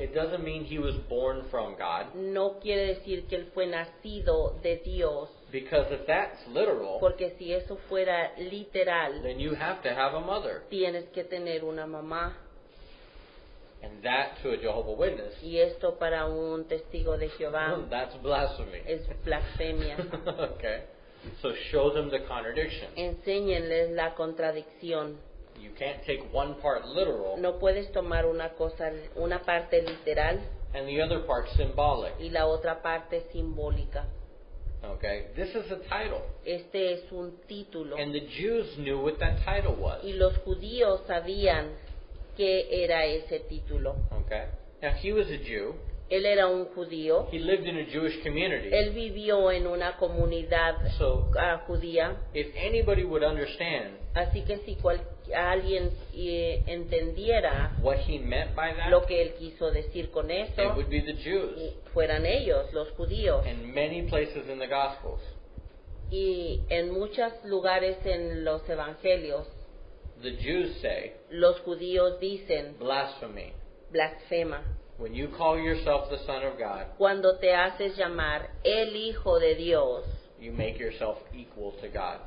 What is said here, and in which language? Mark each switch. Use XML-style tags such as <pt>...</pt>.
<en>It doesn't mean he was born from God,</en> <es>No quiere decir que él fue nacido de Dios,</es> <en>because if that's literal,</en> <es>porque si eso fuera literal,</es> <en>then you have to have a mother.</en> <es>tienes que tener una mamá.</es> <en>And that to a Jehovah's Witness,</en> <es>Y esto para un testigo de Jehová</es> <en>that's blasphemy.</en> <es>es blasfemia.</es> <en>Okay. So show them the contradiction.</en> <es>Enséñenles la contradicción.</es> <en>You can't take one part literal</en> <es>No puedes tomar una parte literal</es> <en>and the other part symbolic.</en> <es>y la otra parte simbólica.</es> <en>Okay. This is a title.</en> <es>Este es un título.</es> <en>And the Jews knew what that title was.</en> <es>Y los judíos sabían qué era ese título.</es> <en>Okay. Now he was a Jew.</en> <es>Él era un judío.</es> <en>He lived in a Jewish community.</en> <es>Él vivió en una comunidad</es> <en>So,</en> <es>judía.</es> <en>if anybody would understand</en> <es>Así que si alguien entendiera</es> <en>what he meant by that,</en> <es>lo que él quiso decir con</es> <en>it</en> <es>eso,</es> <en>would be the Jews.</en> <es>fueran ellos, los judíos.</es> <en>In many places in the Gospels,</en> <es>Y en muchos lugares en los evangelios,</es> <en>the Jews say,</en> <es>los judíos dicen</es> <en>blasphemy.</en> <es>blasfema.</es> <en>When you call yourself the Son of God,</en> <es>Cuando te haces llamar el Hijo de Dios,</es> <en>you make yourself equal to God.</en>